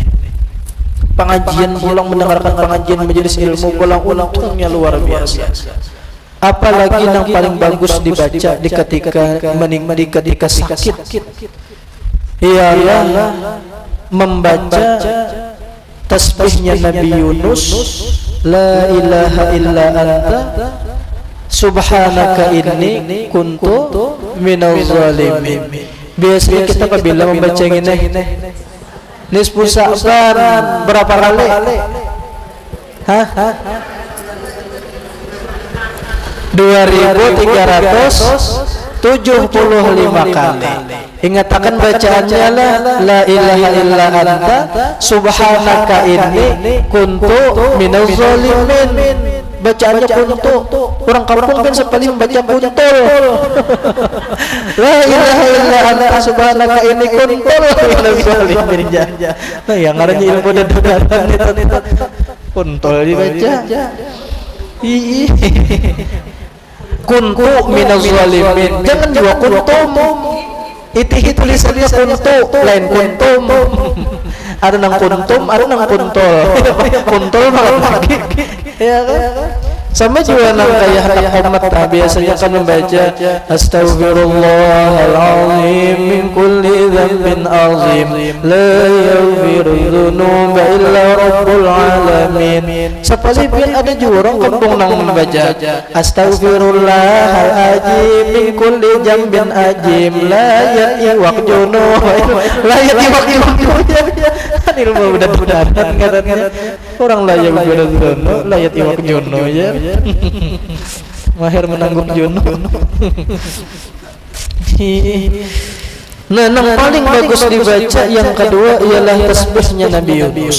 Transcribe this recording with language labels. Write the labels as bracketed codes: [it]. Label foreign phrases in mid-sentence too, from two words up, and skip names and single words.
[bjn] Pengajian pulang mendengarkan pengajian majelis ilmu pulang untungnya luar biasa. Apalagi yang paling bagus dibaca di ketika sakit ialah membaca tasbihnya Nabi Yunus, [ar] لا إله إلا أنت سبحانك إني كنت من الظالمين. [bjn] Biasanya kita apabila membaca ini nisfu Sya'ban berapa kali? Hah? 2375 kali. Ingatkan bacaannya [ar] لا إله إلا أنت سبحانك إني كنت من الظالمين. [bjn] Bacaannya kuntu. Orang kampung kan sepaling baca kuntul. [ar] لا إله إلا أنت سبحانك إني كنت من الظالمين. [bjn] Nah, yang ngarannya ilmu dadaran itu kuntul dibaca. [ar] كنت من الظالمين. [bjn] Jangan juga kuntum. Itu tulisannya kuntu, lain kuntum. Ada nang kuntum, ada nang kuntul. Kuntul lagi. Ya kan? Sama juga nang kayak Muhammad biasanya kan membaca [ar] أستغفر الله العظيم من كل ذنب عظيم لا يغفر الذنوب إلا رب العالمين. [bjn] Sepalipin ada juga orang kampung nang membaca [ar] أستغفر الله العظيم من كل ذنب عجيم la ya'iwak juno la ya'iwak juno. [bjn] Ilmu benar-benar ngarannya orang layak benar-benar la ya'iwak juno ya. Mahir menanggung jono. Nah, yang paling bagus dibaca yang kedua ialah tasbihnya Nabi Yunus.